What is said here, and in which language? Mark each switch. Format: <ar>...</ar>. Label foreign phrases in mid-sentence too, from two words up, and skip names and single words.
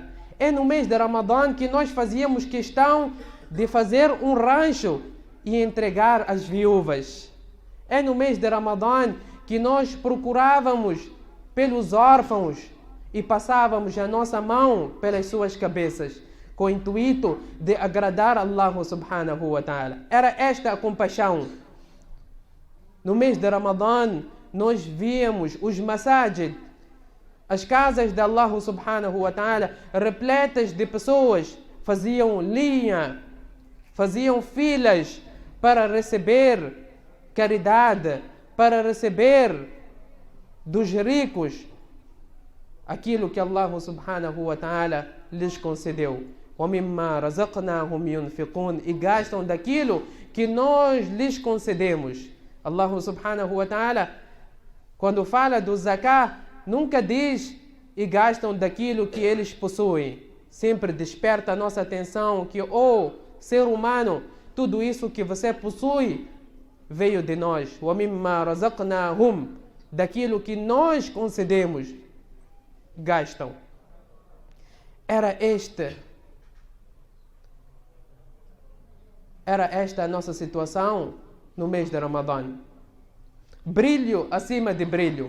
<pt>É no mês de Ramadã que nós fazíamos questão de fazer um rancho e entregar às viúvas. É no mês de Ramadã que nós procurávamos pelos órfãos e passávamos a nossa mão pelas suas cabeças, com o intuito de agradar</pt> <ar>الله سبحانه وتعالى.</ar> <pt>Era esta a compaixão. No mês de Ramadã, nós víamos os masajid, as casas de</pt> <ar>الله سبحانه وتعالى,</ar> <pt>repletas de pessoas, faziam linha, faziam filas para receber caridade, para receber dos ricos aquilo que</pt> <ar>الله سبحانه وتعالى</ar> <pt>lhes concedeu.</pt> <ar>وَمِمَّا رَزَقْنَاهُمْ يُنْفِقُونَ,</ar> <pt>e gastam daquilo que nós lhes concedemos.</pt> <ar>الله سبحانه وتعالى,</ar> <pt>quando fala do zakah, nunca diz e gastam daquilo que eles possuem. Sempre desperta a nossa atenção que, ser humano, tudo isso que você possui veio de nós.</pt> <ar>وَمِمَّا رَزَقْنَاهُمْ,</ar> <pt>daquilo que nós concedemos, gastam. Era esta a nossa situação no mês de Ramadã. Brilho acima de brilho.</pt>